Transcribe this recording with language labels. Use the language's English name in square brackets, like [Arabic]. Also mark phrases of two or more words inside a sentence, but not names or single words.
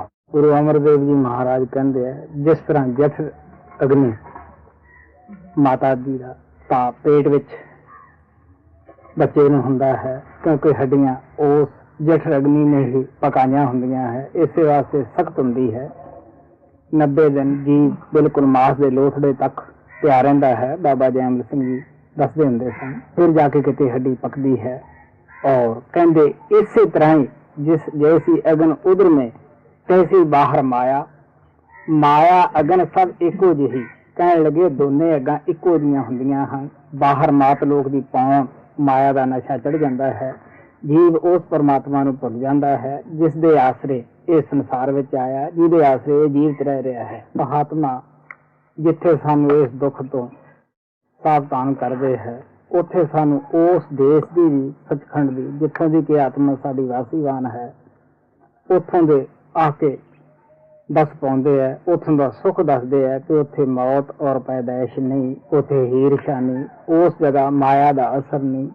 [Punjabi] ਗੁਰੂ ਅਮਰਦੇਵ ਜੀ ਮਹਾਰਾਜ ਕਹਿੰਦੇ ਆ ਜਿਸ ਤਰ੍ਹਾਂ ਜਠ ਅਗਨੀ ਮਾਤਾ ਜੀ ਦਾ ਤਾਂ ਪੇਟ ਵਿੱਚ ਬੱਚੇ ਨੂੰ ਹੁੰਦਾ ਹੈ, ਕਿਉਂਕਿ ਹੱਡੀਆਂ ਉਸ ਜਠ ਅਗਨੀ ਨੇ ਹੀ ਪਕਾਈਆਂ ਹੁੰਦੀਆਂ ਹੈ, ਇਸੇ ਵਾਸਤੇ ਸਖਤ ਹੁੰਦੀ ਹੈ। 90 ਦਿਨ ਜੀਵ ਬਿਲਕੁਲ ਮਾਸ ਦੇ ਲੋਥੜੇ ਤੱਕ ਪਿਆ ਰਹਿੰਦਾ ਹੈ। ਬਾਬਾ ਜੈਮਲ ਸਿੰਘ ਜੀ ਦੱਸਦੇ ਹੁੰਦੇ ਸਨ, ਫਿਰ ਜਾ ਕੇ ਕਿਤੇ ਹੱਡੀ ਪਕਦੀ ਹੈ। ਔਰ ਕਹਿੰਦੇ ਇਸੇ ਤਰ੍ਹਾਂ ਹੀ ਜਿਸ ਜੈਸੀ ਅਗਨ ਉਧਰ ਮੇਂ ਤੈਸੀ ਬਾਹਰ ਮਾਇਆ, ਮਾਇਆ ਅਗਨ ਸਬ ਇੱਕੋ ਜਿਹੀ। ਕਹਿਣ ਲੱਗੇ ਦੋਨੇ ਅੱਗਾਂ ਇੱਕੋ ਜਿਹੀਆਂ ਹੁੰਦੀਆਂ ਹਨ। ਬਾਹਰ ਮਾਤ ਲੋਕ ਦੀ ਪਾਉਣ ਮਾਇਆ ਦਾ ਨਸ਼ਾ ਚੜ ਜਾਂਦਾ ਹੈ। ਜੀਵ ਉਸ ਪਰਮਾਤਮਾ ਨੂੰ ਭੁੱਲ ਜਾਂਦਾ ਹੈ ਜਿਸ ਦੇ ਆਸਰੇ ਇਹ ਸੰਸਾਰ ਵਿੱਚ ਆਇਆ, ਜਿਹਦੇ ਆਸਰੇ ਇਹ ਜੀਵਤ ਰਹਿ ਰਿਹਾ ਹੈ। ਮਹਾਤਮਾ ਜਿੱਥੇ ਸਾਨੂੰ ਇਸ ਦੁੱਖ ਤੋਂ ਸਾਵਧਾਨ ਕਰਦੇ ਹੈ, ਉੱਥੇ ਸਾਨੂੰ ਉਸ ਦੇਸ਼ ਦੀ ਵੀ, ਸੱਚਖੰਡ ਦੀ, ਜਿੱਥੋਂ ਦੀ ਕਿ ਆਤਮਾ ਸਾਡੀ ਵਾਸੀਵਾਨ ਹੈ, ਉੱਥੋਂ ਦੇ ਆ ਕੇ ਦੱਸ ਪਾਉਂਦੇ ਹੈ, ਉੱਥੋਂ ਦਾ ਸੁੱਖ ਦੱਸਦੇ ਹੈ ਕਿ ਉੱਥੇ ਮੌਤ ਔਰ ਪੈਦਾਇਸ਼ ਨਹੀਂ, ਉੱਥੇ ਈਰਸ਼ਾ ਨਹੀਂ, ਉਸ ਜਗ੍ਹਾ ਮਾਇਆ ਦਾ ਅਸਰ ਨਹੀਂ।